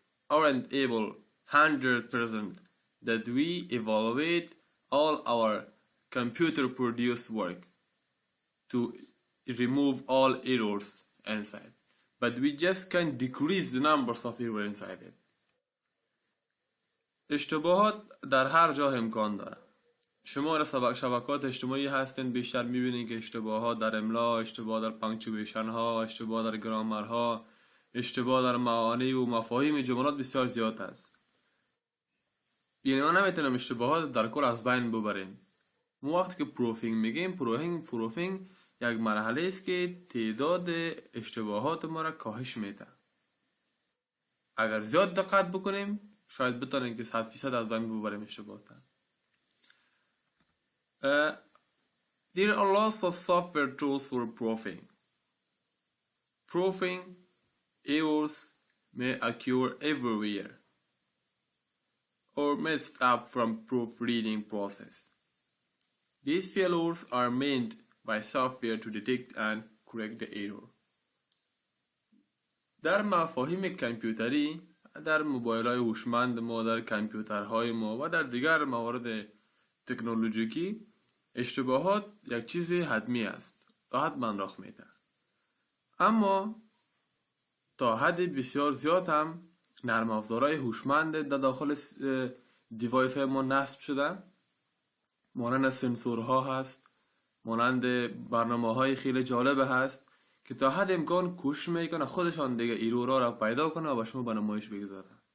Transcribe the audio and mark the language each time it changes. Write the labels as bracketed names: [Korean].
[English] aren't able 100% that we evaluate all our computer produced work to remove all errors inside, but we just can decrease the numbers of errors inside it. [Persian] اشتباهات در هر جا امکان داره. شما را شبکات اجتماعی هستین بیشتر میبینید که اشتباهات در املا، اشتباه در پانکچویشن ها، اشتباه در گرامر ها، اشتباه در معانی و مفاهیم جملات بسیار زیاد است. یعنی ما نمیتونیم اشتباهات در کل از بین ببریم. ما وقتی که پروفینگ میگیم، پروفینگ یک مرحله است که تعداد اشتباهات ما را کاهش میده. اگر زیاد دقت بکنیم شاید بتونیم که 100% از بین ببریم اشتباهات. [English] There are lots of software tools for proofing. Proofing errors may occur everywhere or may stop from proofreading process. These failures are meant by software to detect and correct the error. [Persian] در مفاهیم کامپیوتری، در موبایل‌های هوشمند ما، در کامپیوترهای ما و در دیگر موارد تکنولوژیکی اشتباهات یک چیز حتمی است و حتما رخ میده. اما تا حد بسیار زیاد هم نرم افزارهای هوشمند در داخل دیوایس های ما نصب شده، مانند سنسورها هست، مانند برنامه های خیلی جالب هست که تا حد امکان کوشش میکنه خودشان دیگه ایرورا را پیدا کنه و شما به نمایش بگذاره.